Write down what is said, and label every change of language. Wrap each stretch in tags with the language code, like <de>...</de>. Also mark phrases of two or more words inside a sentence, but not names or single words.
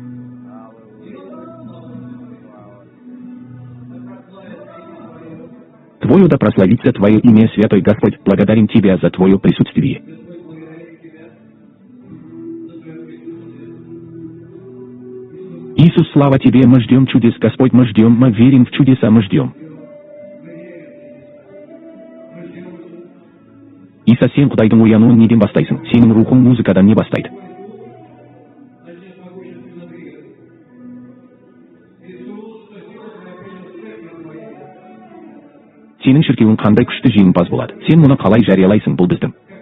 <ru>Твое да прославится Твое имя, Святой Господь, благодарим Тебя за Твое присутствие. Иисус, слава Тебе, мы ждем чудес, Господь, мы ждем, мы верим в чудеса, мы ждем.</ru> <kk>İsa, sen Құдайдың оянуын неден бастайсың? Сенің рухың музыкадан не бастайды? Сенің шіркеуің қандай күшті жеңімпаз болады? Сен мұны қалай жариялайсың? Бұл біздің.</kk>